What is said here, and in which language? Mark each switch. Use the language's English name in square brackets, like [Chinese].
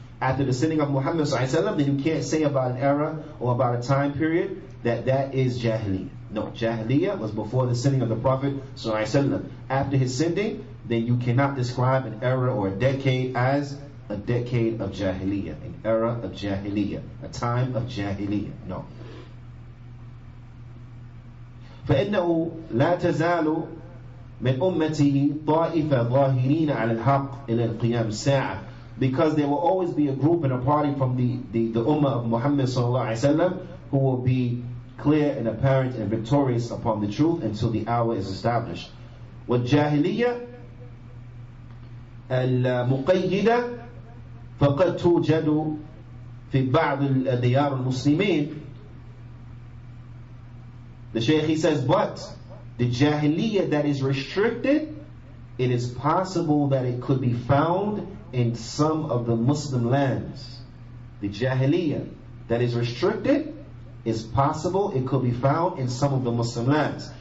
[English] After the sending of Muhammad sallallahu alayhi wasallam, then you can't say about an era or about a time period that is Jahiliyyah. No, Jahiliyyah was before the sending of the Prophet sallallahu alayhi wasallam. After his sending, then you cannot describe an era or a decade as a decade of Jahiliyyah, an era of Jahiliyyah, a time of Jahiliyyah. No. [Arabic] فإنه لا تزال من أمته طائفة ظاهرين على الحق إلى القيام الساعة. [English] Because there will always be a group and a party from the ummah of Muhammad sallallahu alaihi wasallam who will be clear and apparent and victorious upon the truth until the hour is established. [Arabic] والجاهلية المقيدة فقد توجد في بعض الديار المسلمين. [English] The Shaykh, he says, but the Jahiliyyah that is restricted, it is possible that it could be found in some of the Muslim lands. The Jahiliyyah that is restricted, is possible it could be found in some of the Muslim lands.